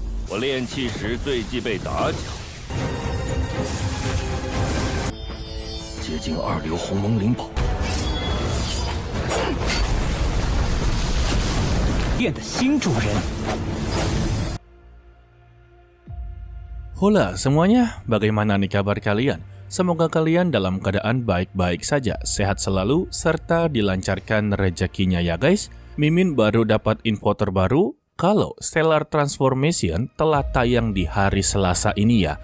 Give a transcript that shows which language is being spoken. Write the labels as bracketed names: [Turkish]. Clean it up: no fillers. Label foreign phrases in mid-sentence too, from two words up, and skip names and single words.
[Chinese] 我练气时最忌被打搅。接近二流鸿蒙灵宝，店的新主人。 [Indonesian] Hola semuanya, bagaimana nih kabar kalian? Semoga kalian dalam keadaan baik-baik saja, sehat selalu, serta dilancarkan rezekinya ya guys. Mimin baru dapat info terbaru kalau Stellar Transformation telah tayang di hari Selasa ini ya.